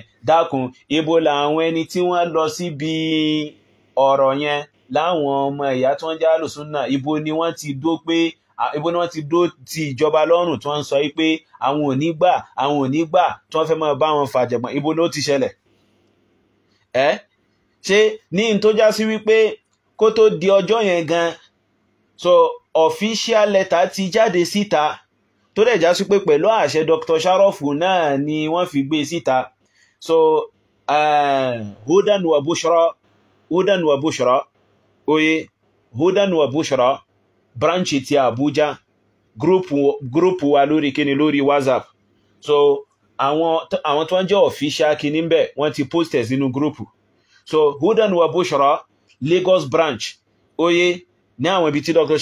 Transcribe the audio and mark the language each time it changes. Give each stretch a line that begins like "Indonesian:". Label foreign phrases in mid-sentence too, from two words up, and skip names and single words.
Yoruba: Dákun, ibo làwọn ẹni tí wọ́n lọ síbi ọ̀rọ̀ yẹn láwọn ọmọ ìyá tí wọ́n jẹ́ Ahlus-Sunnah, ibo ni wọ́n ti dó ti ìjọba lọ́rùn tí wọ́n ń sọ pé àwọn ò ní gbà tí wọ́n fẹ́ máa bá wọn fàjẹ̀gbọ́n, ibo ló ti ṣẹlẹ̀? Ṣé ní n tó já sí wípé kó tó di ọjọ́ yẹn gan, so
English: official letter
Yoruba: ti jáde síta tó dẹ̀ já sí pé pẹ̀lú àṣẹ Dr. Sharaf náà ni wọ́n fi gbé síta. So hudan wa bushra oye, hudan wa bushra branch ti Abuja group wa lórí kíni, lórí WhatsApp. So àwọn tó ń jẹ́ official kíní ń bẹ̀ wọ́n ti post ẹ̀ sínú group. So hudan wa bushra Lagos branch oye, ní àwọn ibi tí Dr.